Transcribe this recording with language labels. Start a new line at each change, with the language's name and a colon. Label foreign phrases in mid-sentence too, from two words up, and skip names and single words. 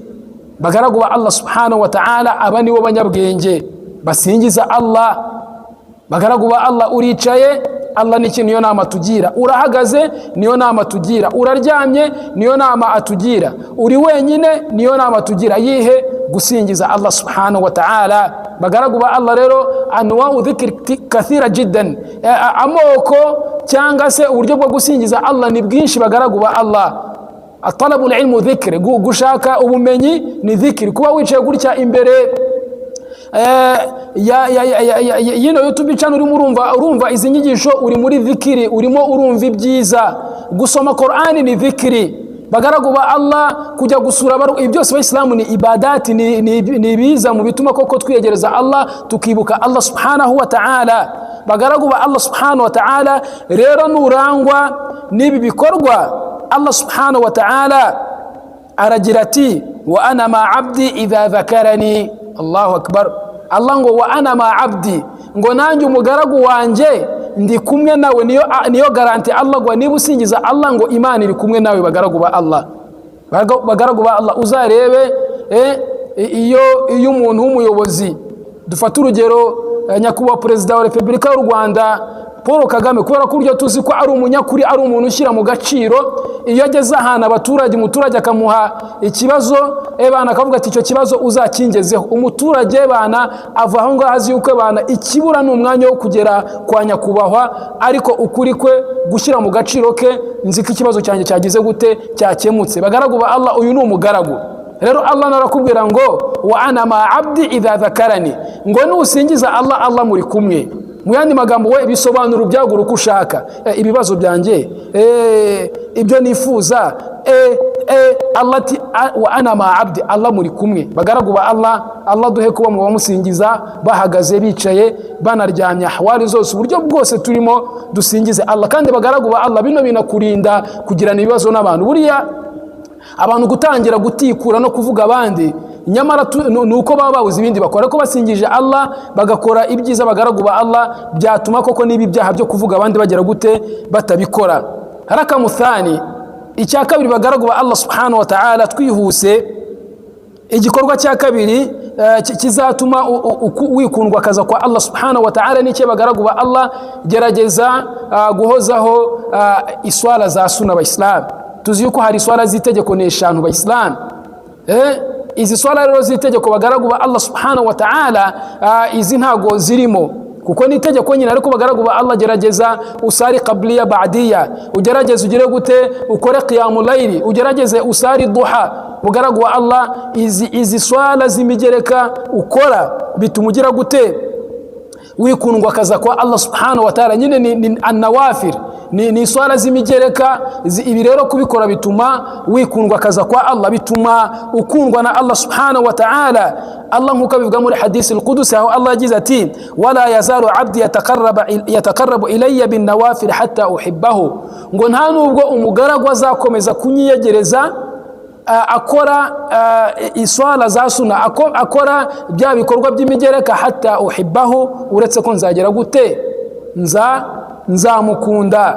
Kinyarwanda: Bagaragu ba Allah
Arabic: سبحانه وتعالى,
Kinyarwanda: aba nibo banyabwenge basingiza Allah. Bagaragu ba Allah, uricaye Allah niyo nama tugira. Urahagaze niyo nama tugira, uraryamye niyo nama atugira, uri wenyine niyo nama tugira. Yihe? Gusingiza Allah
Arabic: سبحانه وتعالى.
Kinyarwanda: Bagaragu ba Allah rero
Arabic: أنواع الذكر كثيرة جدا,
Kinyarwanda: amoko cyangwa se uburyo bwo gusingiza Allah ni bwinshi. Bagaragu ba Allah,
Arabic: طلب العلم ذكر,
Kinyarwanda: gushaka ubumenyi ni dhikri. Kuba wicaye gutya imbere yino YouTube channel urumva izi nyigisho, uri muri dhikri, urimo urumva ibyiza. Gusoma Qur'ani ni dhikri. Bagaragu ba Allah, kujya gusura ibyo byose Abayisilamu ni ibadati, ni biza mu bituma koko twiyegereza Allah, tukibuka Allah
Arabic: سبحانه وتعالى.
Kinyarwanda: Bagaragu ba Allah
Arabic: سبحانه وتعالى
Kinyarwanda: rero nurangwa n'ibi bikorwa, Allah
Arabic: سبحانه وتعالى
Kinyarwanda: aragira ati
Arabic: وأنا مع عبدي إذا ذكرني. الله أكبر.
Kinyarwanda: Allah ngo
Arabic: وأنا مع عبدي,
Kinyarwanda: ngo nanjye umugaragu wanje ndi kumwe nawe. Niyo garanti Allah ngo niba usingiza Allah ngo Imana iri kumwe nawe. Bagaragu ba Allah, bagaragu ba Allah, uzarebe iyo umuntu w'umuyobozi, dufata urugero nyakubahwa Perezida wa Repubulika y'u Rwanda Paul Kagame, kubera ko uryo tuzi ko ari umunyakuri, ari umuntu ushyira mu gaciro. Iyo ageze ahantu umuturage akamuha ikibazo, bana akavuga ati icyo kibazo uzakingezeho, umuturage bana ava aho ngaho azi yuko bana ikibura ni umwanya wo kugera kwa nyakubahwa, ariko ukuri kwe gushyira mu gaciro ke, nzi ko ikibazo cyanjye cyagize gute, cyakemutse. Bagaragu ba Allah, uyu ni umugaragu. Rero Allah narakubwira ngo
Arabic: وأنا مع عبدي إذا ذكرني,
Kinyarwanda: ngo nusingiza Allah, Allah muri kumwe. Mu yandi magambo we bisobanura byagura uko ushaka, ibibazo byanjye, ibyo nifuza, Allah ati
Arabic: وأنا مع عبدي,
Kinyarwanda: Allah muri kumwe. Bagaragu ba Allah, Allah duhe kuba mu bamusingiza bahagaze, bicaye, banaryamye, ahwari zose, uburyo bwose turimo dusingize Allah. Kandi bagaragu ba Allah, bino binakurinda kugirana ibibazo n'abantu. Buriya abantu gutangira gutikura no kuvuga abandi, nyamara nuko baba babuze ibindi bakora, ko basingije Allah bagakora ibyiza. Bagaragu ba Allah, byatuma koko nibi byaha byo kuvuga abandi bagera gute, batabikora. Haraka muthani, icya kabiri bagaragu ba Allah
Arabic: سبحانه وتعالى,
Kinyarwanda: twihuse, igikorwa cya kabiri kizatuma wikundwa kaza kwa Allah
Arabic: سبحانه وتعالى
Kinyarwanda: ni cye. Bagaragu ba Allah, gerageza guhozaho iswala za sunna Abayisilamu. Tuzi yuko hari iswala z'itegeko n'eshanu Abayisilamu. Izi swala rero z'itegeko bagaragu ba Allah
Arabic: سبحانه وتعالى,
Kinyarwanda: izi ntago zirimo kuko ni itegeko nyine, ariko bagaragu ba Allah, gerageza usari
Arabic: قبلية بعدية,
Kinyarwanda: ugerageze ugire gute, ukore
Arabic: قيام الليل,
Kinyarwanda: ugerageze usari duha. Bagaragu ba Allah, izi swala z'imigereka ukora bituma ugira gute, wikundwa kaza kwa Allah
Arabic: سبحانه وتعالى.
Kinyarwanda: Nyine ni an-nawafil, ni swala z'imigereka. Ibi rero kubikora bituma wikundwa kaza kwa Allah, bituma ukundwa na Allah
Arabic: سبحانه وتعالى.
Kinyarwanda: Allah nkuko bivuga muri hadisi al-Qudsi, aho Allah yagize ati
Arabic: ولا يزال عبدي يتقرب إلي بالنوافل حتى أحبه,
Kinyarwanda: ngo nta nubwo umugaragu azakomeza kunyiyegereza akora iswala za sunna, akora bya bikorwa by'imigereka,
Arabic: حتى أحبه,
Kinyarwanda: uretse ko nzagera gute, nzamukunda.